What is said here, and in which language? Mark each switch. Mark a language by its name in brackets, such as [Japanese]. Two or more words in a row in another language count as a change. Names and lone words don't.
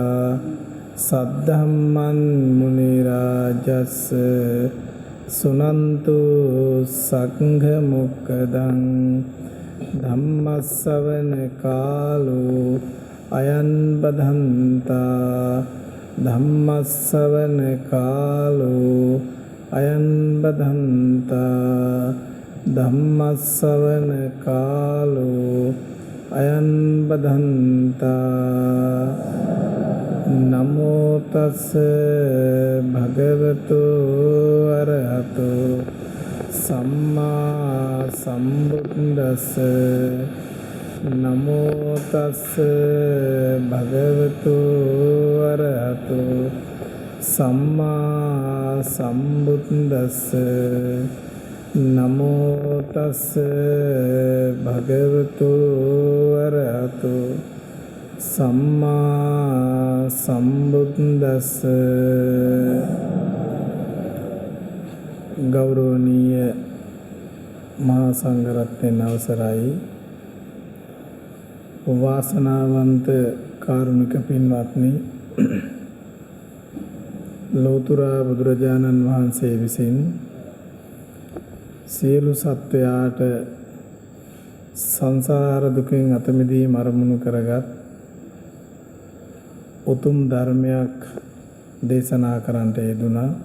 [Pali] सद्धम्मं मुनिराजस् सुनन्तु संघमुक्तं धम्मश्रवण कालो अयं बधन्ता धम्मश्रवण कालो अयं बधन्ता धम्मश्रवण कालो अयं बधन्ता नमो तस् भगवतो अरहतो सम्मा सम्बुद्दस्स नमो तस् भगवतो अरहतो सम्मा सम्बुद्दस्स नमो तस् भगवतो अरहतो सम्मा सम्बुद्दस्स [Sinhala] ගෞරවනීය මහාසංඝරත්නයන් අවසරයි වාසනාවන්ත කාරුණික පින්වත්නි ලෝතර බුදුරජාණන් වහන්සේ විසින් සියලු සත්වයාට සංසාර දුකෙන් අත මිදීම අරමුණු කරගත් උතුම් ධර්මයක් දේශනා කරන්නට යෙදුණා.